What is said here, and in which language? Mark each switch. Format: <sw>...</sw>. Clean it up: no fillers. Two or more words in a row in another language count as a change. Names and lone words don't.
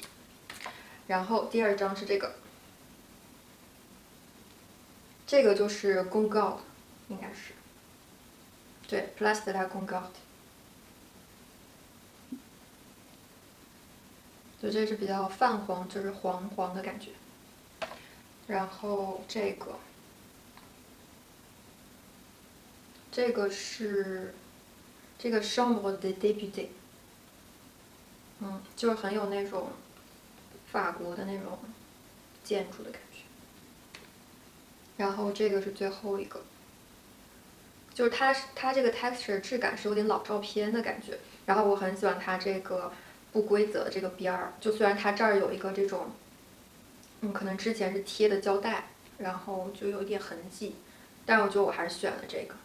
<zh>然后第2张是这个，这个就是 Goncourt， 应该是，对 ，Place de la Goncourt，就这是比较泛黄，就是黄黄的感觉。然后这个是这个 Chambre des députés，就是很有那种法国的那种建筑的感觉。然后这个是最后一个，就是它这个 texture 质感是有点老照片的感觉。然后我很喜欢它这个不规则的这个边儿，就虽然它这儿有一个这种，可能之前是贴的胶带，然后就有点痕迹，但是我觉得我还是选了这个。</zh>